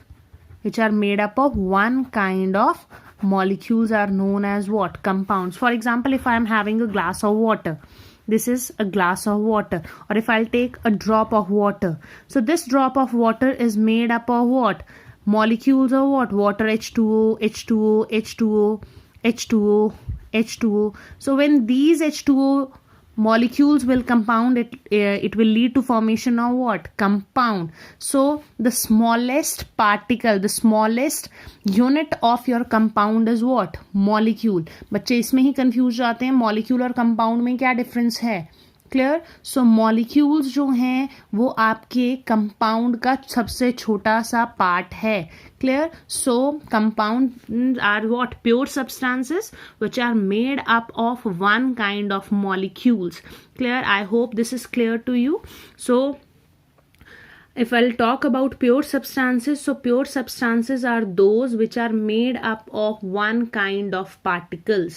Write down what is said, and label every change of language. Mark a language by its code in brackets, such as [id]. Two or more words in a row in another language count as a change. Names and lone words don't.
[en] Which are made up of one kind of molecules are known as what? Compounds. For example, if I am having a glass of water, this is a glass of water. Or if I'll take a drop of water, so this drop of water is made up of what? Molecules of what? Water, H2O, H2O, H2O, H2O, H2O. So when these H2O molecules will compound, it will lead to formation of what? Compound. So the smallest particle, the smallest unit of your compound is what? Molecule. [hi] बच्चे इसमें ही कंफ्यूज जाते हैं, मॉलिक्यूल और कंपाउंड में क्या डिफरेंस है. क्लियर? [en] So molecules [hi] जो हैं वो आपके कंपाउंड का सबसे छोटा सा पार्ट है. [en] Clear? So compound are what? pure substances which are made up of one kind of molecules. Clear? I hope this is clear to you. So if I'll talk about pure substances, so pure substances are those which are made up of one kind of particles.